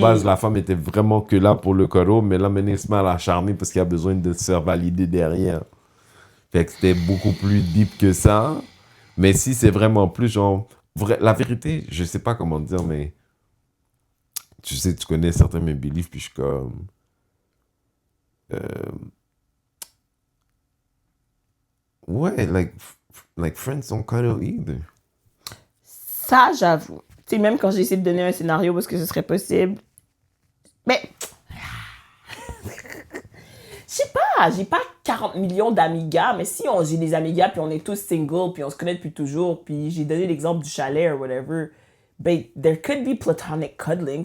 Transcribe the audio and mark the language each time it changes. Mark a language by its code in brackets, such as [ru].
[fr] base, la femme était vraiment que là pour le coro. Mais là, maintenant, il se met à la charmer parce qu'il a besoin de se faire valider derrière. Fait que c'était beaucoup plus deep que ça. Mais si c'est vraiment plus genre... la vérité, je sais pas comment dire, mais... Tu sais, tu connais certains de mes beliefs, puis je suis comme... [en] Ouais, like friends don't cuddle either. [fr] Ça, j'avoue. Tu sais, même quand j'ai essayé de donner un scénario parce que ce serait possible. Mais. Je sais pas, j'ai pas 40 millions d'amigas, mais si j'ai des amigas puis on est tous single puis on se connaît depuis toujours, puis j'ai donné l'exemple du chalet [en] or whatever, [fr] ben, [en] there could be platonic cuddling.